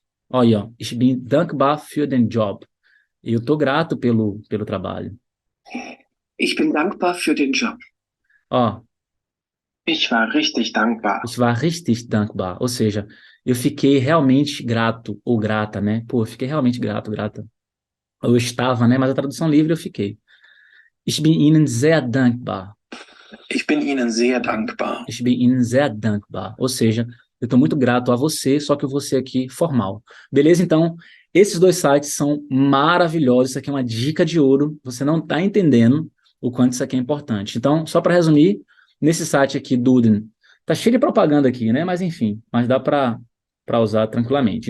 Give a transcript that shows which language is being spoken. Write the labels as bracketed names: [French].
[Portuguese] Olha, ó, [German] ich bin dankbar für den Job. [Portuguese] Eu tô grato pelo trabalho. [German] Ich bin dankbar für den Job. [Portuguese] Ó, [German] Ich war richtig dankbar. ich war richtig dankbar. [Portuguese] Ou seja, eu fiquei realmente grato ou grata, né? Pô, eu fiquei realmente grato, grata. Eu estava, né? Mas a tradução livre eu fiquei. [German] Ich bin Ihnen sehr dankbar. Ich bin Ihnen sehr dankbar. Ich bin Ihnen sehr dankbar. [Portuguese] Ou seja, eu estou muito grato a você, só que você aqui formal. Beleza? Então, esses dois sites são maravilhosos. Isso aqui é uma dica de ouro. Você não está entendendo o quanto isso aqui é importante. Então, só para resumir, nesse site aqui, Duden, tá cheio de propaganda aqui, né? Mas enfim, mas dá para usar tranquilamente.